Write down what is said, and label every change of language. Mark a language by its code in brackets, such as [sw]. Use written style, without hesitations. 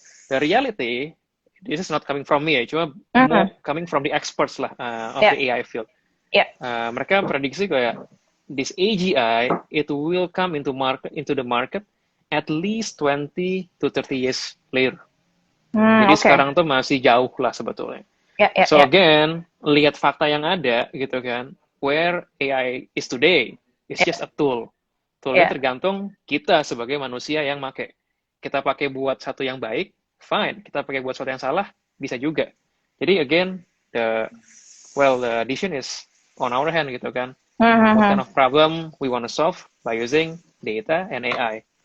[en] The reality, this is not coming from me ya, cuma more coming from the experts lah of the AI field. [id] Mereka prediksi kayak [en] this AGI, it will come into the market at least 20 to 30 years later. [id] Jadi sekarang tuh masih jauh lah sebetulnya. [en] So again, [id] lihat fakta yang ada gitu kan, [en] where AI is today, it's just a tool. [id] Toolnya tergantung kita sebagai manusia yang pakai. Kita pakai buat satu yang baik, fine. Kita pakai buat sesuatu yang salah, bisa juga. [en] Jadi again, the decision is on our hand [id] gitu kan. [en] What kind of problem we want to solve by using data and AI.